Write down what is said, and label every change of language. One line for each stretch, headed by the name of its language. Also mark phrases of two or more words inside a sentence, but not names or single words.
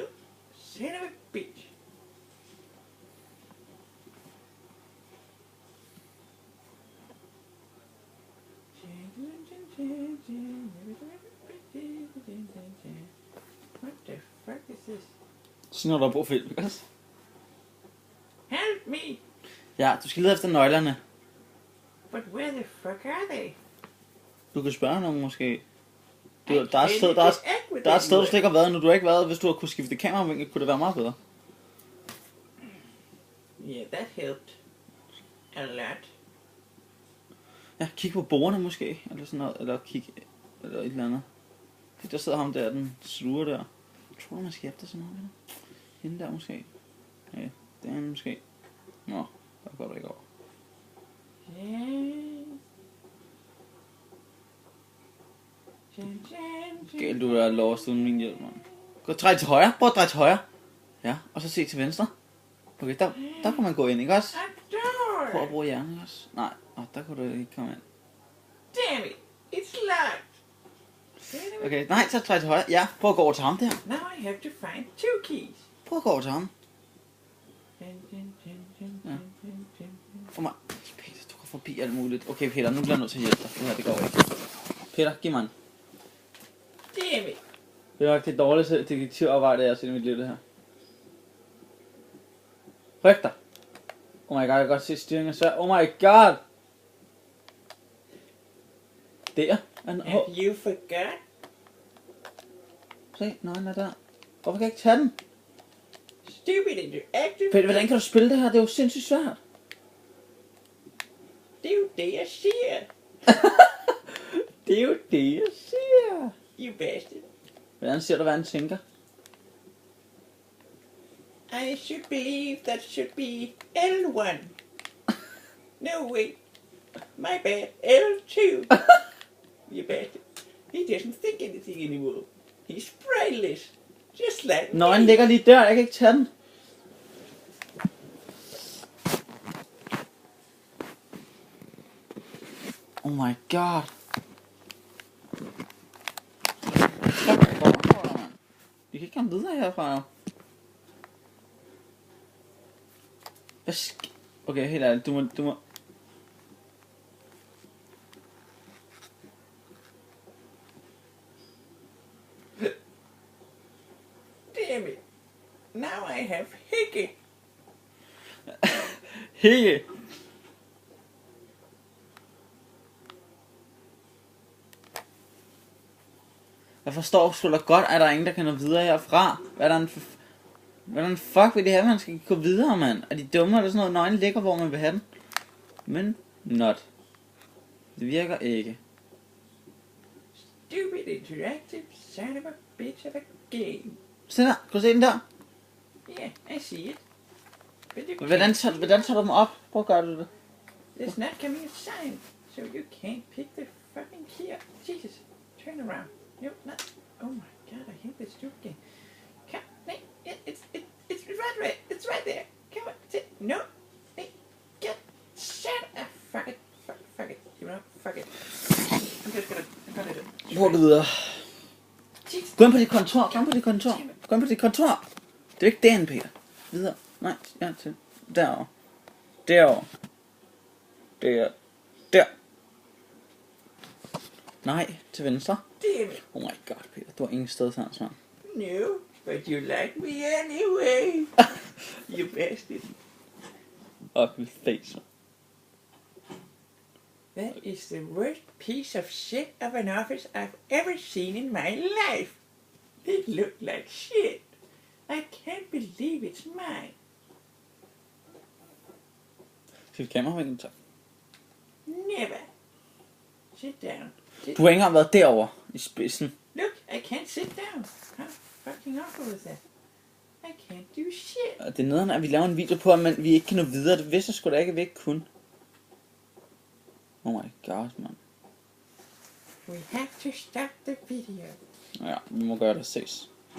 English: Son of a bitch. What the fuck is this?
Danish: Sådan når der er brug for hjælp, ikke også?
English: Help me!
Danish: Ja, du skal lede efter nøglerne.
English: But where the fuck are they?
Danish: Du kan spørge nogen måske.
English: I
Danish: Der er et
English: can't
Danish: sted,
English: interact with
Danish: der er et sted, du
English: them.
Danish: slet ikke har været, når du har ikke været. Hvis du har kunne skifte kameravinkel, kunne det være meget bedre.
English: Yeah, that helped. A lot.
Danish: Ja, kig på bordene måske, eller sådan noget, eller kig, eller et eller andet. Der sidder ham der, den sluger der. Jeg tror, man skal efter sådan noget, eller? Hende der måske. Ja, den måske. Nå, der går det ikke over. Galt, du er lost uden min hjælp, mand. Gå, drej til højre. Prøv at dreje til højre. Ja, og så se til venstre. Okay, der kan man gå ind, ikke også?
English: A door!
Danish: Prøv at bruge hjernen, ikke også? Nej, der kunne du ikke komme ind.
English: Damn it! It's locked!
Danish: Okay, nej, så drej til højre. Ja, prøv at gå over til ham der.
English: Now I have to find 2 keys.
Danish: Prøv at gå over til ham. For mig. Peter, du går forbi alt muligt. Okay, Peter, nu bliver jeg nødt til at hjælpe dig. Det her, det går ikke. Peter, giv mig en.
English: Damn it!
Danish: Det er nok det dårligste detektivarbejde, jeg har set i mit liv, det her. Ryk dig.
English: Oh my god,
Danish: jeg kan godt se styringen er svær.
English: Oh my god! Der. Have you forgot?
Danish: Se, nøglen er der. Hvorfor kan jeg ikke tage den?
English: Stupid interactive.
Danish: Peter, hvordan kan du spille det her? Det er jo sindssygt svært. Det er jo det, jeg siger. Det er jo det, jeg siger.
English: You bastard. Hvordan siger du, hvad han tænker? I should believe that should be L1. No, wait. My bad. L2. You bastard. He doesn't think anything anymore. He's brainless. Just like
Danish: Nøglen
English: me.
Danish: ligger lige der, jeg kan ikke tage den.
English: Oh my god.
Danish: Vi kan ikke komme videre herfra. Okay, helt ærligt, du må...
English: Damn it. Now I have hickey.
Danish: Hikke! Jeg forstår sgu da godt, at der er ingen, der kan nå videre herfra. Hvordan fuck vil de have, man skal gå videre, mand? Er de dumme, eller sådan noget? Nøglen ligger, hvor man vil have den. Men, not. Det virker ikke.
English: Stupid interactive son of a bitch of a game.
Danish: Se der, kan du se den der?
English: Yeah, I see it. But you
Danish: Hvordan tager du dem op? Prøv at gøre det.
English: There's not coming a sign, so you can't pick the fucking key up. Jesus, turn around. No, not. Oh my god, I hate this stupid game. Come, Nate, it's right there. Come on, sit. No, Nate, get, shut up. Fuck it. You know, fuck it. I'm gonna do it.
Danish: Prøv det videre. Jesus. Gå ind på dit kontor, Det er ikke derinde, Peter. Videre. Nej, ja, til. Derovre. Der. Nej, til venstre.
English: Damn it. Oh my god, Peter.
Danish: Du har ingen sted til hans, mand.
English: No, but you like me anyway. You bastard. Ugly face. That is the worst piece of shit of an office I've ever seen in my life. It looked like shit. I can't believe it's mine.
Danish: Skal vi kameravinklen, tak?
English: Never. Sit down.
Danish: Du har ikke engang været derovre i spidsen.
English: Look, I can't sit down. How fucking awful is that? I can't do shit.
Danish: Og det er nederen, at vi laver en video på, at vi ikke kan nå videre. Det vidste jeg sgu da ikke, at vi ikke kunne.
English: Oh my god, man. We have to stop the video.
Danish: Ja, vi må gøre det. Ses.